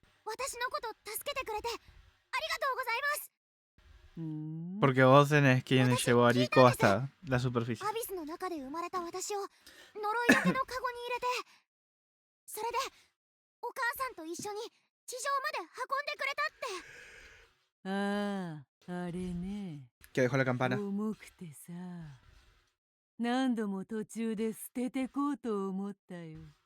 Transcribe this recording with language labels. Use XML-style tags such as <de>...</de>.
<ja>私のこと助けてくれてありがとうございます。</ja> <es>Porque Ozen es quien llevó a Rico hasta la superficie.</es> <ja>アビスの中で生まれた私を呪いよけのカゴに入れて、それでお母さんと一緒に地上まで運んでくれたって。ああ、あれね。</ja> <es>Que dejó la campana.</es> <ja>重くてさ、何度も途中で捨ててこうと思ったよ。</ja>